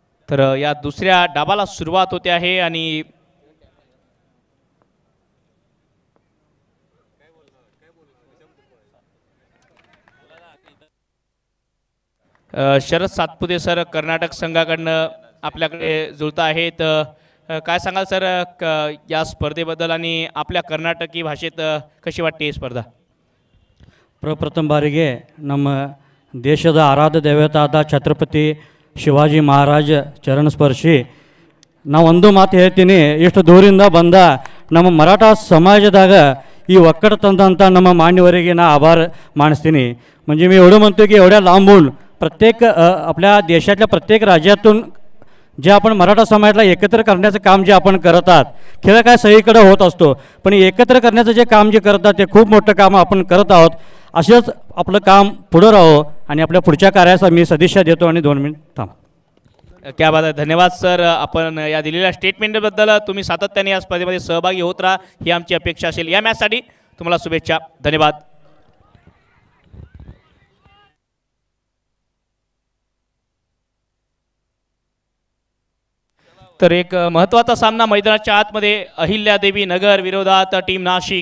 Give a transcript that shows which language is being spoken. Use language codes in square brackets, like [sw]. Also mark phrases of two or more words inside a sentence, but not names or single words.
[mr] तर या दुसऱ्या डाबाला सुरुवात होते आहे आणि शरद सातपुते सर कर्नाटक संघाकडनं आपल्याकडे जुळत आहेत. काय सांगाल सर या स्पर्धेबद्दल आणि आपल्या कर्नाटकी भाषेत कशी वाटते ही ಸ್ಪರ್ಧಾ? [kn] ಪ್ರಪ್ರಥಮ ಬಾರಿಗೆ ನಮ್ಮ ದೇಶದ ಆರಾಧ್ಯ ದೇವತಾದ ಛತ್ರಪತಿ ಶಿವಾಜಿ ಮಹಾರಾಜ ಚರಣ ಸ್ಪರ್ಶಿ ನಾವು ಒಂದು ಮಾತು ಹೇಳ್ತೀನಿ, ಇಷ್ಟು ದೂರಿಂದ ಬಂದ ನಮ್ಮ ಮರಾಠ समाजाದಾಗ ಈ ಒಕ್ಕಡ ತಂದಂಥ ನಮ್ಮ मान्यवರಿಗೆ [mr] ना आभार [kn] मानस्ತೀನಿ. [mr] म्हणजे मी एवढं म्हणतो की एवढ्या लांबून प्रत्येक आपल्या देशातल्या प्रत्येक राज्यातून जे आपण मराठा समाजाला एकत्र करण्याचं काम जे आपण करत आहात, खेळ काय सगळीकडे होत असतो, पण एकत्र करण्याचं जे काम जे करतात ते खूप मोठं काम आपण करत आहोत. असंच आपलं काम पुढं राहो आणि आपल्या पुढच्या कार्याचा मी सदिच्छा देतो आणि 2 मिनिट थांब. [hi] क्या बात [mr] आहे, धन्यवाद सर. आपण या दिलेल्या स्टेटमेंटबद्दल तुम्ही सातत्याने या स्पर्धेमध्ये सहभागी होत राहा ही आमची अपेक्षा असेल. या मॅचसाठी तुम्हाला शुभेच्छा, धन्यवाद. तर एक महत्त्वाचा सामना मैदानाच्या आतमध्ये अहिल्यादेवी नगर विरोधात टीम नाशिक.